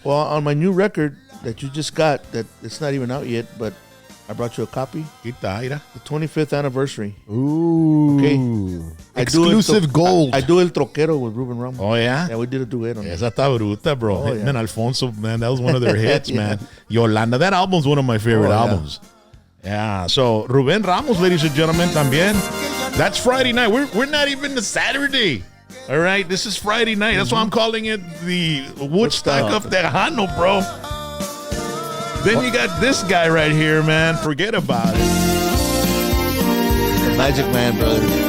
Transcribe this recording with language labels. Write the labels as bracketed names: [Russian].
[English] well, on my new record that you just got, that it's not even out yet, but I brought you a copy. The 25th anniversary. Ooh. Okay. Exclusive gold. I do El Troquero with Ruben Ramos. Oh, yeah? Yeah, we did a duet on it. [Spanish] Esa está bruta, bro. [English] Oh, yeah. And Alfonso, man, that was one of their hits, man. Yolanda, that album's one of my favorite albums. Yeah, so Ruben Ramos, ladies and gentlemen, también. That's Friday night. We're not even to Saturday. All right, this is Friday night. That's why I'm calling it the Woodstock of Tejano, bro. Then you got this guy right here, man. Forget about it. The Magic Man, brother.